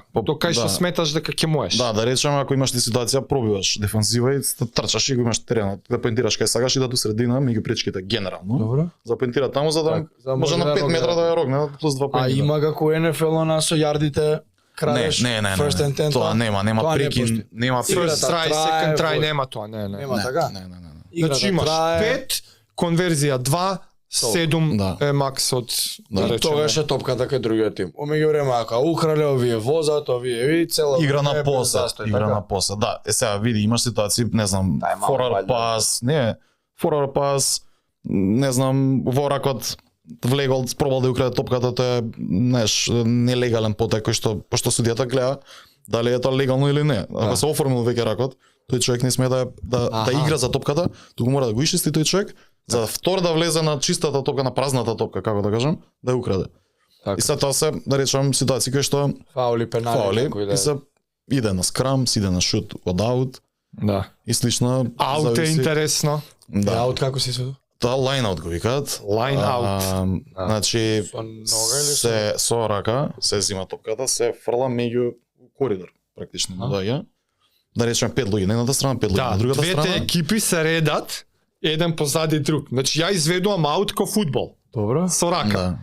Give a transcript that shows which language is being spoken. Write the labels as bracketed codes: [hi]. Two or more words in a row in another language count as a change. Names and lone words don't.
[mk] До кај што да. сметаш дека ќе можеш. да речеме ако имаш ти ситуација пробиваш дефанзива и трчаш и го имаш теренот, да поентираш кај сагаш и да до средина меѓу пречките генерално. Добро. За поентира таму за да Так, за може на 5 метра да ја рогне плюс 2 А поенти. има како НФЛ она со јардите крадеш не, [en] first and 10. [mk] тоа нема Тоа не прекин, постои. нема First Играта try, трае, [en] second try [mk] во- нема тоа, не. Нема така? Не. Играта Значи имаш трае. 5, конверзија 2, 7 Да. е макс од Да, да И тогаш е топката кај другиот тим. Омеѓу време ако украле овие возат, овие ви цела Игра време на е без поса, застој, игра така? на поса. Да, сега види, имаш ситуации, не знам, Дај малку forward валја. pass, не, [en] forward pass, [mk] не знам, во ракот влегол, пробал да ја украде топката, тоа е, знаеш, нелегален потек кој што пошто судијата гледа дали е тоа легално или не. Ако се оформил веќе ракот, тој човек не смее да Аха. игра за топката, туку мора да го ишчисти тој човек, за втор да влезе на чистата топка, на празната топка, како да кажам, да ја украде. Така. И след тоа се, да речам, ситуации кои што Фаули, пенали, фаули, некој да и се иде на скрам, се иде на шут од аут Да. и слично. Аут е зависи- интересно. Да, аут како се сведува? тоа [en] line out [mk] го викаат. [en] Line out. [mk] Значи, Со нога или се со рака, се зима топката, се фрла меѓу коридор, практично му доаѓа. Да речеме 5 луѓе на едната страна, 5 луѓе Да, на другата двете страна. екипи се редат еден позади друг. Значи ја изведувам аут ко фудбал Добро. со рака.